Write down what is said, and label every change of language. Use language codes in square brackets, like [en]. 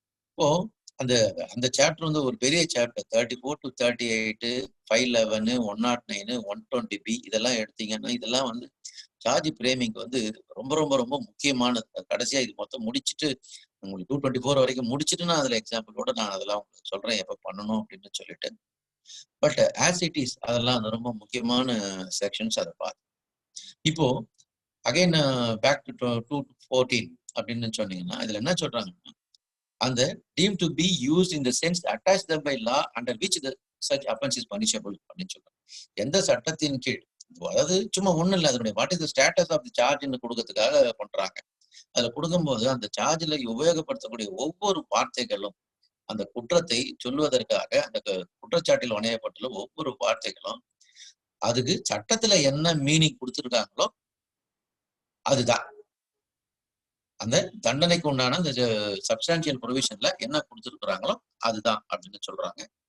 [ta] இப்போ அந்த அந்த சாப்டர் வந்து ஒரு பெரிய சாப்டர் 34 to 38 511 109 120B இதெல்லாம் எடுத்தீங்கன்னா இதெல்லாம் வந்து சார்ஜ் பிரேமிங் வந்து ரொம்ப ரொம்ப ரொம்ப முக்கியமானது. கடைசியா இது மொத்தம் முடிச்சுட்டு உங்களுக்கு 224 வரைக்கும் முடிச்சுட்டு நான் அதுல எக்ஸாம்பிளோட நான் அதெல்லாம் உங்களுக்கு சொல்றேன் எப்ப பண்ணணும் அப்படின்னு சொல்லிட்டு. பட் [en] as it is [ta] அதெல்லாம் ரொம்ப முக்கியமான செக்ஷன்ஸ் அதை பார்த்து. [en] இப்போ again back to 214 [ta] அப்படின்னு சொன்னீங்கன்னா இதுல என்ன சொல்றாங்கன்னா [en] அந்த deemed to be used in the sense attached them by law under which the such offense is punishable [ta] அப்படின்னு சொல்றாங்க. எந்த சட்டத்தின் கீழ் அதாவது சும்மா ஒண்ணும் இல்லை அதனுடைய [en] what is the status of the சார்ஜ்னு [ta] கொடுக்கறதுக்காக பண்றாங்க. அதுல கொடுக்கும்போது அந்த சார்ஜ்ல உபயோகப்படுத்தக்கூடிய ஒவ்வொரு வார்த்தைகளும் அந்த குற்றத்தை சொல்வதற்காக அந்த குற்றச்சாட்டில் வணையப்பட்டுள்ள ஒவ்வொரு வார்த்தைகளும் அதுக்கு சட்டத்துல என்ன மீனிங் கொடுத்துருக்காங்களோ அதுதான் அந்த தண்டனைக்கு உண்டான அந்த சப்ஸ்டான்சியல் ப்ரொவிஷன்ல என்ன கொடுத்துருக்குறாங்களோ அதுதான் அப்படின்னு சொல்றாங்க.